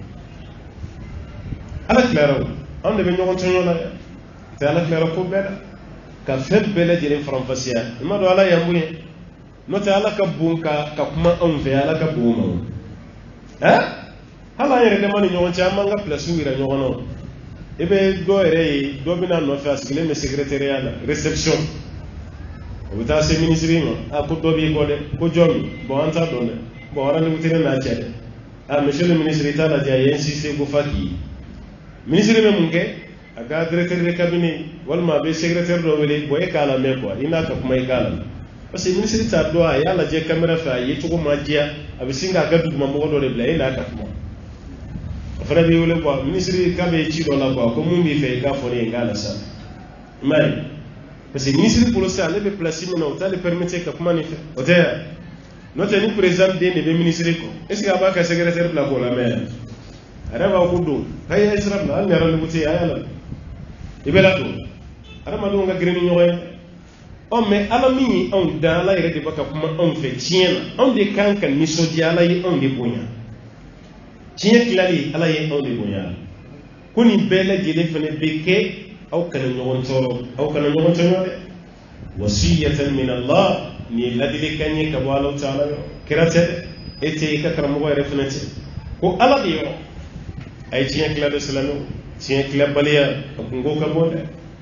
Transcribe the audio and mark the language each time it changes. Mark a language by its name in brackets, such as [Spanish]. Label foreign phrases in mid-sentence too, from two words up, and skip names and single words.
[Bambara] ala tilara o anw de bɛ ɲɔgɔn tɔɲɔ la tɛ ala tilara ko bɛɛ la ka fɛn bɛɛ lajɛlen faranfasiya i ma dɔn ala y'an bonya n'o tɛ ala ka bon ka kuma anw fɛ ala ka bon ma hali an yɛrɛ dama ni ɲɔgɔn cɛ an b'an ka pilasiw yira ɲɔgɔn na i bɛ dɔ yɛrɛ ye dɔ bɛna nɔfɛ a sigilen bɛ secrétariat la réception o bɛ taa se ministre ma ko dɔ b'i kɔ dɛ ko jɔn min bon an t'a dɔn dɛ bon rendez-vous tɛ ne n'a cɛ dɛ [French] monsieur le ministre [Bambara] i t'a lajɛ a ye insisté ko f'a k'i ye ministre bɛ mun kɛ a ka [French] directeur de cabinet [Bambara] walima a bɛ secrétaire dɔ wele bon e k'a lamɛn quoi i n'a ka kuma i k'a lamɛn parce que ministre t'a dɔn a y'a lajɛ caméra fɛ a ye cogo ma diya a bɛ sin k'a ka dugumamɔgɔ dɔ de bila e n'a ka kuma o fana b'i wele quoi ministre k'a bɛ ci dɔ la quoi ko mun b'i fɛ i k'a fɔ ne ye n k'a la sa i m'a ye parce que ministre bolo sisan ale bɛ place min na o t'ale permettre ka kuma nin fɛ o tɛ yan n'o tɛ ni président den de bɛ ministre kɔ [French] est ce que [Bambara] a b'a ka secrétaire bila k'o lamɛn yan a yɛrɛ b'a ko don k'a ye sira bila hali ni rendez-vous tɛ yen a y'a lamɛn i bɛ ladon adamadenw ka girin ni ɲɔgɔn ye mais ala min ye anw dan ala yɛrɛ de bɛ ka kuma anw fɛ tiɲɛ na anw de kan ka nisɔndiya ala ye anw de bonya tiɲɛ tilali ala ye anw de bonya ko nin bɛɛ lajɛlen fana bɛ kɛ aw kana ɲɔgɔn tɔɔrɔ aw kana ɲɔgɔn tɔɲɔ dɛ wasiyatan min Allah ni ladilikan ye ka bɔ Alahu Taala yɔrɔ kira tɛ dɛ e tɛ i ka karamɔgɔ yɛrɛ fana tɛ ko ala de yɔrɔ a ye tiɲɛ tila dɛ silamɛw tiɲɛ tilabaliya a kungo ka bɔ dɛ